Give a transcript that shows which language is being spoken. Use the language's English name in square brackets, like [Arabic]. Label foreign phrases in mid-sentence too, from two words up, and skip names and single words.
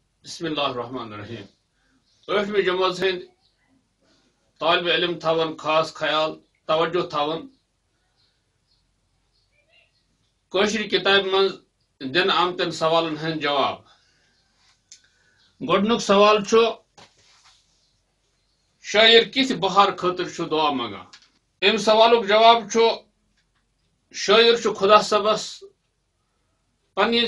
[Arabic] بسم اللہ الرحمن الرحیم [Kashmiri] 8ویں جماعت ہند طالب علم تھاون خاص خیال توجہ تھاون کوشری کتاب من دن آمتن سوالن ہند جواب گۄڈنیُک سوال چھُ شاعر کِتھ بہار خٲطرٕ چھُ دعا منگان امہِ سوالُک جواب چھُ شاعر چھُ خدا صٲبس پننہِ